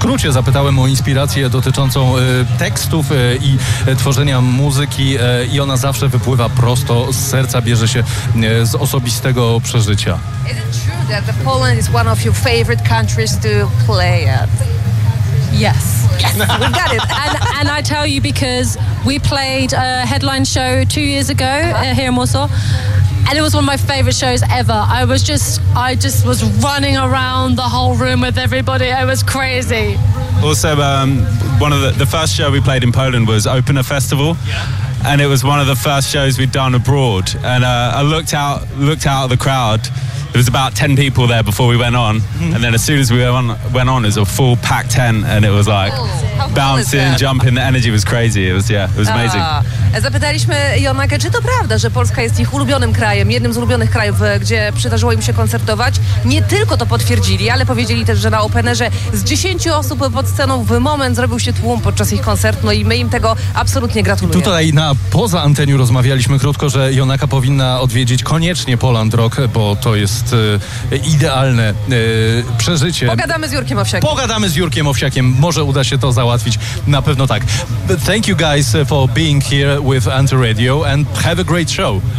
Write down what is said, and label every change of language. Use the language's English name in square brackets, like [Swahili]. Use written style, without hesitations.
[Polish] Zapytałem o inspirację dotyczącą tekstów i tworzenia muzyki, i ona zawsze wypływa prosto z serca, bierze się z osobistego przeżycia. [English] Is it true that the Poland is one of your favorite countries to play at? Yes. Yes, we got it. And I tell you because we played a headline show 2 years ago here in Warsaw. And it was one of my favorite shows ever. I just was running around the whole room with everybody. It was crazy. Also, one of the first show we played in Poland was Opener Festival. And it was one of the first shows we'd done abroad. And I looked out of the crowd. There was about 10 people there before we went on. And then as soon as we went on, it was a full packed tent. And it was like bouncing, jumping. The energy was crazy. It was amazing. [Polish] Zapytaliśmy Jonakę, czy to prawda, że Polska jest ich ulubionym krajem, jednym z ulubionych krajów, gdzie przydarzyło im się koncertować. Nie tylko to potwierdzili, ale powiedzieli też, że na Openerze z 10 osób pod sceną w moment zrobił się tłum podczas ich koncertu. No i my im tego absolutnie gratulujemy. Tutaj na poza anteniu rozmawialiśmy krótko, że Jonaka powinna odwiedzić koniecznie Poland Rock, bo to jest idealne przeżycie. Pogadamy z Jurkiem Owsiakiem. Może uda się to załatwić. Na pewno tak. [English] But thank you guys for being here with Amped Radio and have a great show.